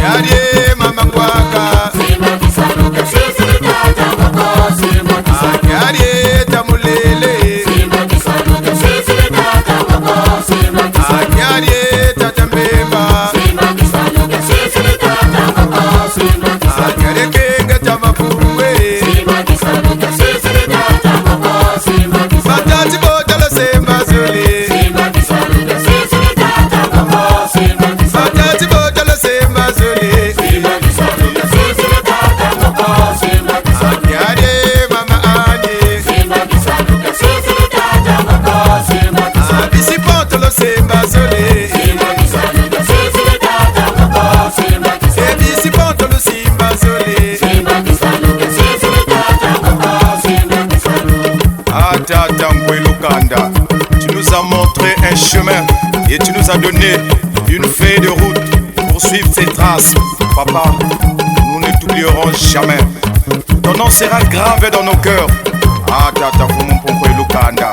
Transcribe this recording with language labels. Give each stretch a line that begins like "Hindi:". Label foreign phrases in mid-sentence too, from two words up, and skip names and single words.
Kongo: Anyadie mama kwaka Simba kisaluka sisi tata moko Simba kisaluka Anyadie tamulele Simba kisaluka sisi tata moko Simba kisaluka Anyadie tata mbemba Simba kisaluka sisi tata moko Simba kisaluka Anyadie kenga tamafuwe Simba kisaluka sisi tata moko Simba kisaluka Matati botalo semba zole Simba kisaluka sisi tata moko Simba kisaluka Matati botalo semba zole Simba kisaluka sisi tata moko Simba kisaluka Anyadie mama anye Simba kisaluka sisi tata moko Simba kisaluka Bisi potolo semba zole Simba kisaluka sisi tata moko Simba kisaluka Bisi potolo simba zole Simba kisaluka sisi tata moko Simba kisaluka Tata Lukanda,
French: tu nous as montré un chemin et tu nous as donné une feuille de route pour suivre ces traces. Papa, nous ne t'oublierons jamais. Ton nom sera gravé dans nos cœurs.
Kongo: Tata Lukanda.